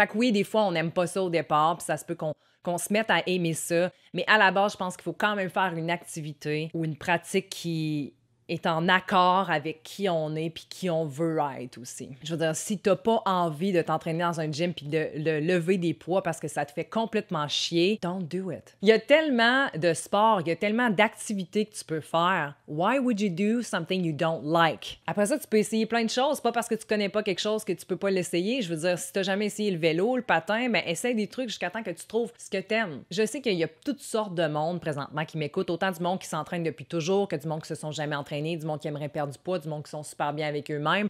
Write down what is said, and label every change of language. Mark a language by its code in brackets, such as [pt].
[fr] Fait que oui, des fois, on n'aime pas ça au départ, puis ça se peut qu'on se mette à aimer ça, mais à la base, je pense qu'il faut quand même faire une activité ou une pratique qui est en accord avec qui on est puis qui on veut être aussi. Je veux dire, si t'as pas envie de t'entraîner dans un gym puis de lever des poids parce que ça te fait complètement chier, [en] don't do it. [fr] Il y a tellement de sports, il y a tellement d'activités que tu peux faire. [en] Why would you do something you don't like? [fr] Après ça, tu peux essayer plein de choses. Pas parce que tu connais pas quelque chose que tu peux pas l'essayer. Je veux dire, si t'as jamais essayé le vélo, le patin, ben essaye des trucs jusqu'à temps que tu trouves ce que t'aimes. Je sais qu'il y a toutes sortes de monde présentement qui m'écoute, autant du monde qui s'entraîne depuis toujours que du monde qui se sont jamais entraînés, du monde qui aimerait perdre du poids, du monde qui sont super bien avec eux-mêmes.